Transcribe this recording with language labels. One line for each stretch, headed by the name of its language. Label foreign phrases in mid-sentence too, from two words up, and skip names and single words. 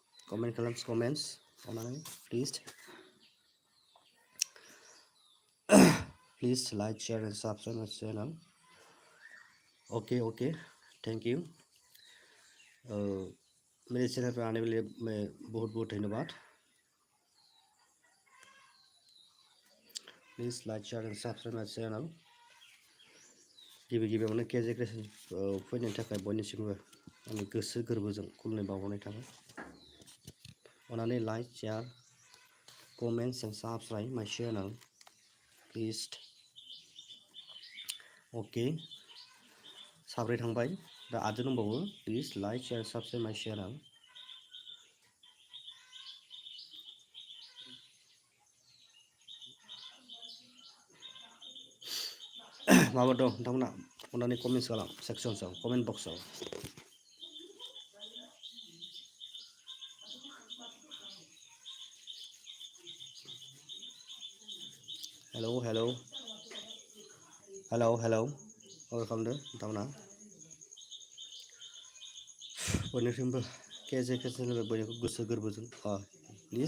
English: comments please please like, share and subscribe my channel. Okay, thank you.
Hindi: मेरे चैनल पर आने के लिए मैं बहुत बहुत धन्यवाद.
English: Please like, share and subscribe my channel.
Bodo: गिबियावनो kjCreation फैनायनि थाखाय बयनिसिमबो आंनि गोसो गोरबोजों खुलुमनाय बावहरनाय थाबाय.
English: अननानै like, share, comments and subscribe my channel. Please. Okay.
Bodo: साब्रै थांबाय दा आरो दंबावो.
English: Please like, share, subscribe my channel.
Bodo: माबा दं नोंथांमोना अननानै कमेन्ट्स खालाम सेक्सनसआव
English: comment box.
Bodo: हेलौ खालामदो नोंथांमोना बयनिख्रुइबो kjCreation बयनिख्रुइबो गोसो गोरबोजों प्लिज.